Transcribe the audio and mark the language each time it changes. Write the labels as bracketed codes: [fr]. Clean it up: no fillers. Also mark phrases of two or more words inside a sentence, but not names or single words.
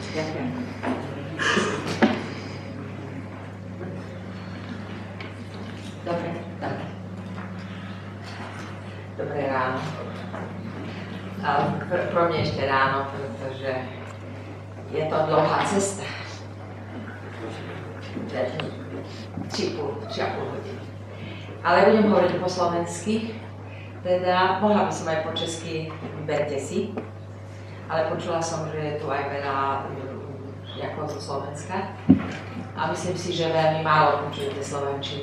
[cs] Dobré ráno. Pro mě ještě ráno, protože je to dlouhá cesta. 3,5 hodiny. [sk] Ale budem hovoriť po slovensky, teda mohla by som aj po česky, vyberte si, ale počula som, že je tu aj veľa jako zo Slovenska a myslím si, že veľmi málo počujete slovenčinu.